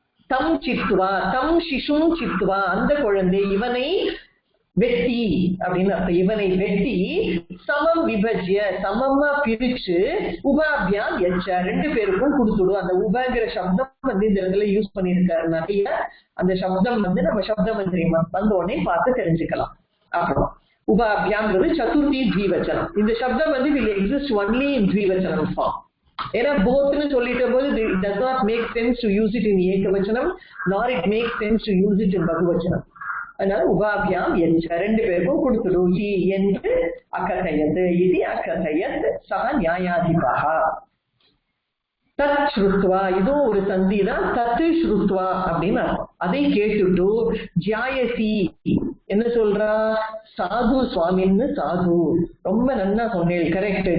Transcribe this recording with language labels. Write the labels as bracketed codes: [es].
[sa] தம் சித்வா, தம் சிசும் சித்வா, [ta] அந்த குழந்தை இவனை வெட்டி அப்படின்னு அர்த்தம், இவனை வெட்டி [sa] சமம் விபஜ்ய [ta] சமமா பிரிச்சு உபாபியாம் எச்ச 2 பேருக்கும் கொடுத்துடும். அந்த உபங்கிற சப்தம் இந்த இடத்துல யூஸ் பண்ணிருக்காரு நிறைய. அந்த சப்தம் நம்ம சப்த மந்திரி வந்த உடனே பார்த்து தெரிஞ்சுக்கலாம். அப்புறம் உபாபியாம்ங்கிறது சதுர்த்தி த்விவச்சனம். இந்த சப்தம் [en] will exist only in [ta] த்விவச்சனம் form. ஏன்னா போத்னு சொல்லிட்ட போது [en] it does not make sense to use it in ஏகவச்சனம், nor it makes sense to use it in பகுவச்சனம். [ta] அதனால உபாபியாம் எச்ச 2 பேருக்கும் கொடுத்துடும் என்று அக்கதையத், இது [sa] அக்கதையத் சக நியாயாதிபா. தத் ஸ்ருத்வா, [ta] இதுவும் ஒரு சந்தி தான். தத்து ஸ்ருத்வா அப்படின்னு அர்த்தம். அதை கேட்டுட்டு ஜாயசி என்ன சொல்றா, சாது சுவாமின்னு, சாது ரொம்ப நல்லா சொன்னேன், கரெக்ட்.